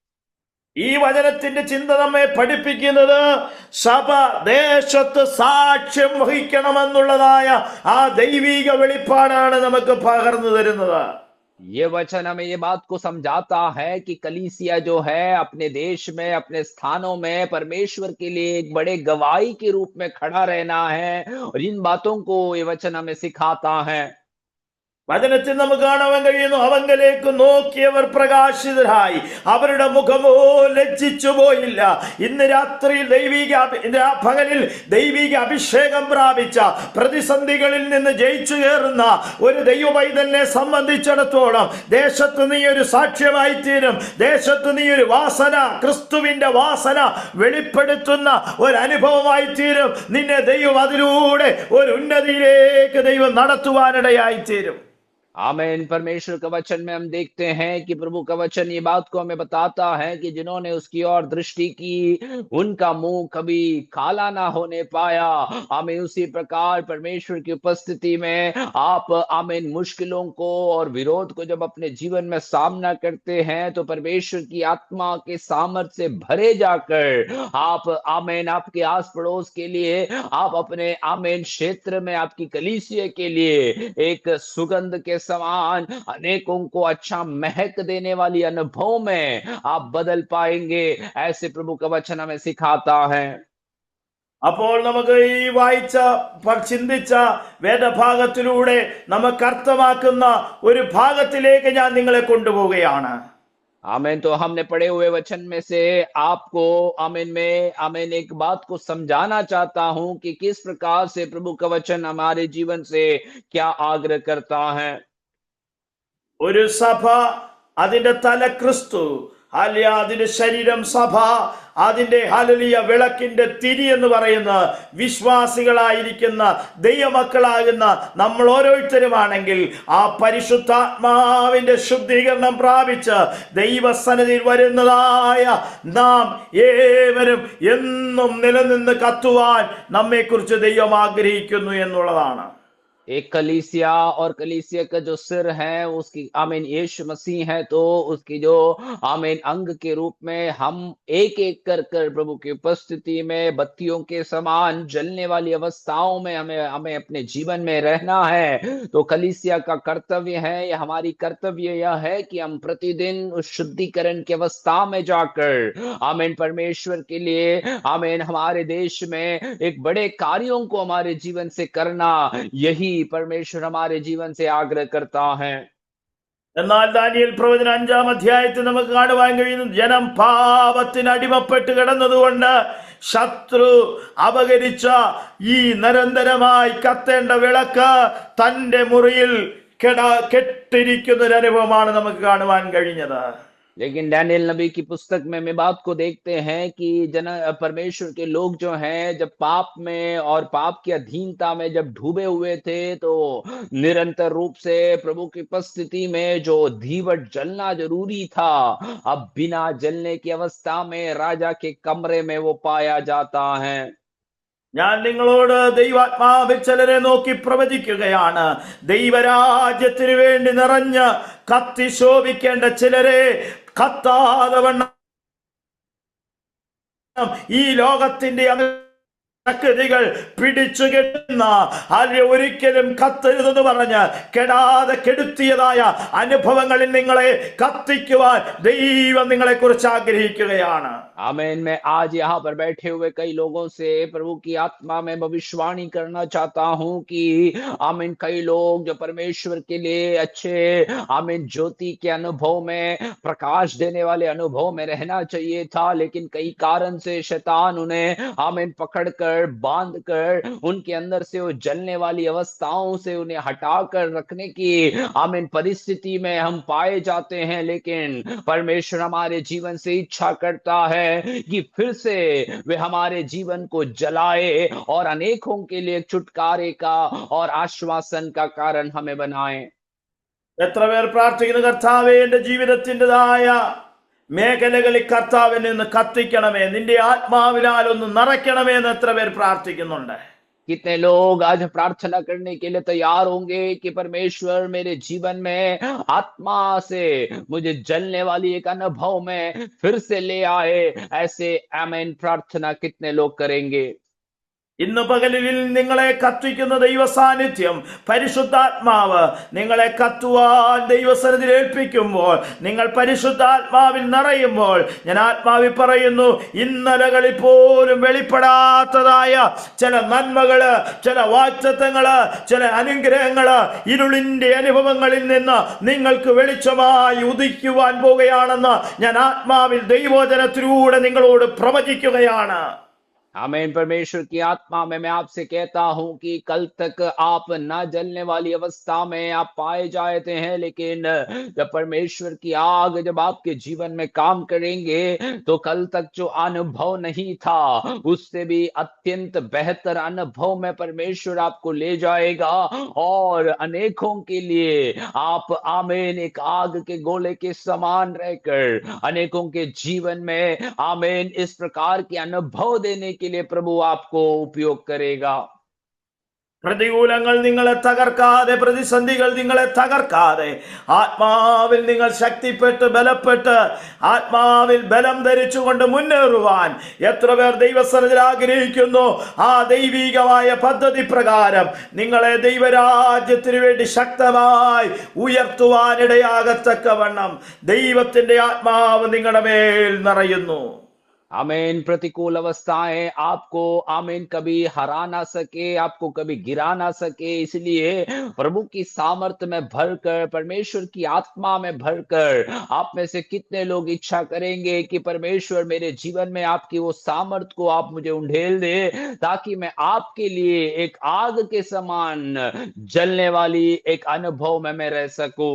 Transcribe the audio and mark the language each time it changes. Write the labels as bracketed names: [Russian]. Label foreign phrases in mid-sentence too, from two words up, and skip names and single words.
[Malayalam] ഈ വചനത്തിന്റെ ചിന്ത നമ്മെ പഠിപ്പിക്കുന്നത് സഭ ദേശത്ത് സാക്ഷ്യം വഹിക്കണമെന്നുള്ളതായ ആ ദൈവിക വെളിപ്പാടാണ് നമുക്ക് പകർന്നു തരുന്നത്. [Hindi] ये वचन हमें ये बात को समझाता है कि कलीसिया जो है अपने देश में, अपने स्थानों में परमेश्वर के लिए एक बड़े गवाही के रूप में खड़ा रहना है, और इन बातों को ये वचन हमें सिखाता है। [Malayalam] വചനത്തിൽ നമുക്ക് കാണാൻ കഴിയുന്നു, അവങ്കലേക്ക് നോക്കിയവർ പ്രകാശിതരായി, അവരുടെ മുഖമോ ലജ്ജിച്ചു പോയില്ല. ഇന്ന് രാത്രിയിൽ പകലിൽ ദൈവിക അഭിഷേകം പ്രാപിച്ച പ്രതിസന്ധികളിൽ നിന്ന് ജയിച്ചു കയറുന്ന ഒരു ദൈവപൈതലിനെ സംബന്ധിച്ചിടത്തോളം ദേശത്ത് നീ ഒരു സാക്ഷ്യമായി തീരും. ദേശത്ത് നീ ഒരു വാസന, ക്രിസ്തുവിന്റെ വാസന വെളിപ്പെടുത്തുന്ന ഒരു അനുഭവമായി തീരും. നിന്നെ ദൈവം അതിലൂടെ ഒരു ഉന്നതിയിലേക്ക് ദൈവം നടത്തുവാനിടയായി തീരും. [Hindi] आमीन। परमेश्वर का वचन में हम देखते हैं कि प्रभु का वचन ये बात को हमें बताता है कि जिन्होंने उसकी ओर दृष्टि की उनका मुंह कभी काला ना होने पाया। आमीन। उसी प्रकार परमेश्वर की उपस्थिति में आप आमीन मुश्किलों को और विरोध को जब अपने जीवन में सामना करते हैं तो परमेश्वर की आत्मा के सामर्थ्य से भरे जाकर आप आमीन आपके आस पड़ोस के लिए, आप अपने आमीन क्षेत्र में, आपकी कलीसिया के लिए एक सुगंध के समान अनेकों को अच्छा महक देने वाली अनुभव में आप बदल पाएंगे। ऐसे प्रभु का वचन हमें सिखाता है। [Malayalam] അപ്പോൾ നമുക്ക് ഈ വായിച്ച ചിന്തിച്ച വേദഭാഗത്തിലൂടെ നമുക്ക് അർത്ഥമാക്കുന്ന ഒരു ഭാഗത്തിലേക്ക് ഞാൻ നിങ്ങളെ കൊണ്ടുപോവുകയാണ്. [Hindi] आमीन। तो हमने पढ़े हुए वचन में से आपको आमीन में आमीन एक बात को समझाना चाहता हूं कि किस प्रकार से प्रभु का वचन हमारे जीवन से क्या आग्रह करता है। [Malayalam] ഒരു സഭ, അതിന്റെ തല ക്രിസ്തു, അല്ലെ അതിന്റെ ശരീരം സഭ, അതിന്റെ ഹല്ലേലൂയ വിളക്കിന്റെ തിരി എന്ന് പറയുന്ന വിശ്വാസികളായിരിക്കുന്ന ദൈവമക്കളാകുന്ന നമ്മൾ ഓരോരുത്തരുമാണെങ്കിൽ ആ പരിശുദ്ധാത്മാവിന്റെ ശുദ്ധീകരണം പ്രാപിച്ച് ദൈവസന്നിധിയിൽ വരുന്നതായ നാം ഏവരും എന്നും നിലനിന്ന് കത്തുവാൻ നമ്മെക്കുറിച്ച് ദൈവം ആഗ്രഹിക്കുന്നു എന്നുള്ളതാണ്. [Hindi] एक कलीसिया और कलीसिया का जो सिर है उसकी आमीन यीशु मसीह है, तो उसकी जो आमीन अंग के रूप में हम एक एक कर प्रभु की उपस्थिति में बत्तियों के समान जलने वाली अवस्थाओं में हमें अपने जीवन में रहना है। तो कलीसिया का कर्तव्य है, या हमारी कर्तव्य यह है कि हम प्रतिदिन उस शुद्धिकरण की अवस्था में जाकर आमीन परमेश्वर के लिए आमीन हमारे देश में एक बड़े कार्यों को हमारे जीवन से करना, यही परमेश्वर हमारे जीवन से आग्रह करता है। [Malayalam] എന്നാൽ ദാനിയേൽ പ്രവചനം 5-ാം അധ്യായത്തിൽ നമുക്ക് കാണുവാൻ കഴിയുന്നു, ജനം പാപത്തിന് അടിമപ്പെട്ട് കിടന്നതുകൊണ്ട് ശത്രു അപകരിച്ച ഈ നിരന്തരമായി കത്തേണ്ട വിളക്ക് തന്റെ മുറിയിൽ കെട്ടിരിക്കുന്ന ഒരു അനുഭവമാണ് നമുക്ക് കാണുവാൻ കഴിഞ്ഞത്. [Hindi] लेकिन डैनियल नबी की पुस्तक में बात को देखते हैं कि परमेश्वर के लोग जो हैं जब पाप में और पाप की अधीनता में जब डूबे हुए थे तो निरंतर रूप से प्रभु की उपस्थिति में जो दीवट जलना जरूरी था, अब बिना जलने की अवस्था में राजा के कमरे में वो पाया जाता है। [Malayalam] ഞാൻ നിങ്ങളോട് ദൈവാത്മാവിൽ ചിലരെ നോക്കി പ്രവചിക്കുകയാണ്. ദൈവരാജ്യത്തിന് വേണ്ടി നിറഞ്ഞ് കത്തി ശോഭിക്കേണ്ട ചിലരെ കത്താതെ വണ്ണം ഈ ലോകത്തിന്റെ ശക്തികൾ പിടിച്ചു കെട്ടുന്ന, ഒരിക്കലും കത്തരുതെന്ന് പറഞ്ഞ് കെടാതെ കെടുത്തിയതായ അനുഭവങ്ങളിൽ നിങ്ങളെ കത്തിക്കുവാൻ ദൈവം നിങ്ങളെ കുറിച്ച് ആഗ്രഹിക്കുകയാണ്. [Hindi] आमीन। मैं आज यहाँ पर बैठे हुए कई लोगों से प्रभु की आत्मा में भविष्यवाणी करना चाहता हूँ कि आमीन कई लोग जो परमेश्वर के लिए अच्छे आमीन ज्योति के अनुभव में, प्रकाश देने वाले अनुभव में रहना चाहिए था, लेकिन कई कारण से शैतान उन्हें आमीन पकड़कर बांध कर उनके अंदर से वो जलने वाली अवस्थाओं से उन्हें हटाकर रखने की आमीन परिस्थिति में हम पाए जाते हैं। लेकिन परमेश्वर हमारे जीवन से इच्छा करता है कि फिर से वे हमारे जीवन को जलाए और अनेकों के लिए छुटकारे का और आश्वासन का कारण हमें बनाए। [Malayalam] എത്ര പേർ പ്രാർത്ഥിക്കുന്നു, കർത്താവേ എന്റെ ജീവിതത്തിൻ്റെതായ മേഖലകളിൽ കർത്താവിനെ ഒന്ന് കത്തിക്കണമേ, നിന്റെ ആത്മാവിനാൽ ഒന്ന് നിറയ്ക്കണമേ എന്ന് എത്ര പേർ പ്രാർത്ഥിക്കുന്നുണ്ട്? [Hindi] कितने लोग आज प्रार्थना करने के लिए तैयार होंगे कि परमेश्वर मेरे जीवन में आत्मा से मुझे जलने वाली एक अनुभव में फिर से ले आए। ऐसे आमीन प्रार्थना कितने लोग करेंगे? [Malayalam] ഇന്ന് പകലിൽ നിങ്ങളെ കത്തിക്കുന്ന ദൈവ സാന്നിധ്യം, പരിശുദ്ധാത്മാവ് നിങ്ങളെ കത്തുവാൻ ദൈവസന്നിധിയിൽ ഏൽപ്പിക്കുമ്പോൾ, നിങ്ങൾ പരിശുദ്ധാത്മാവിൽ നിറയുമ്പോൾ, ഞാൻ ആത്മാവിൽ പറയുന്നു, ഇന്നലകളിൽ പോലും വെളിപ്പെടാത്തതായ ചില നന്മകള്, ചില വാഗ്ദത്തങ്ങള്, ചില അനുഗ്രഹങ്ങള് ഇരുളിന്റെ അനുഭവങ്ങളിൽ നിന്ന് നിങ്ങൾക്ക് വെളിച്ചമായി ഉദിക്കുവാൻ പോകുകയാണെന്ന് ഞാൻ ആത്മാവിൽ ദൈവവചനത്തിലൂടെ നിങ്ങളോട് പ്രവചിക്കുകയാണ്. [Hindi] आमीन। परमेश्वर की आत्मा में मैं आपसे कहता हूं कि कल तक आप ना जलने वाली अवस्था में आप पाए जाते हैं, लेकिन जब परमेश्वर की आग जब आपके जीवन में काम करेंगे तो कल तक जो अनुभव नहीं था उससे भी अत्यंत बेहतर अनुभव में परमेश्वर आपको ले जाएगा, और अनेकों के लिए आप आमीन एक आग के गोले के समान रहकर अनेकों के जीवन में आमीन इस प्रकार के अनुभव देने के लिए प्रभु आपको उपयोग करेगा। [Malayalam] പ്രതികൂലങ്ങൾ നിങ്ങളെ തകർക്കാതെ, പ്രതിസന്ധികൾ നിങ്ങളെ തകർക്കാതെ, ആത്മാവിൽ നിങ്ങൾ ശക്തിപ്പെട്ട് ബലപ്പെട്ട് ആത്മാവിൽ ബലം ധരിച്ചുകൊണ്ട് മുന്നേറുവാൻ എത്ര പേർ ദൈവസന്നിധിയിൽ ആഗ്രഹിക്കുന്നു, ആ ദൈവികമായ പദ്ധതി പ്രകാരം നിങ്ങളെ ദൈവരാജ്യത്തിന് വേണ്ടി ശക്തമായി ഉയർത്തുവാനിടയാകത്തക്കവണ്ണം ദൈവത്തിന്റെ ആത്മാവ് നിങ്ങളുടെ മേൽ നിറയുന്നു. [Hindi] आमीन। प्रतिकूल अवस्थाएं आपको आमीन कभी हरा ना सके, आपको कभी गिरा ना सके, इसलिए प्रभु की सामर्थ्य में भरकर, परमेश्वर की आत्मा में भरकर आप में से कितने लोग इच्छा करेंगे कि परमेश्वर मेरे जीवन में आपकी वो सामर्थ्य को आप मुझे उंडेल दे, ताकि मैं आपके लिए एक आग के समान जलने वाली एक अनुभव में मैं रह सकूं।